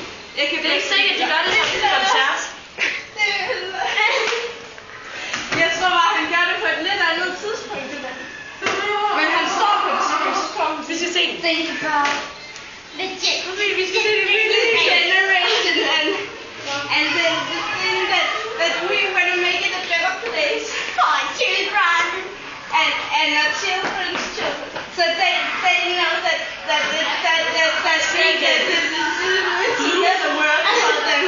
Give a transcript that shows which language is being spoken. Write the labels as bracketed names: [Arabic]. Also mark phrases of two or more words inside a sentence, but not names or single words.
[Danish] Det er ikke sikkert, at de gør det som en koncert. Jeg tror bare, han gør det på et lidt andet tidspunkt. Men han står på et tidspunkt. Vi skal se den. [English] Think about the We should see the new generation and the thing that we want to make it a better place for children. and our children's children. So they know that there's a world for them.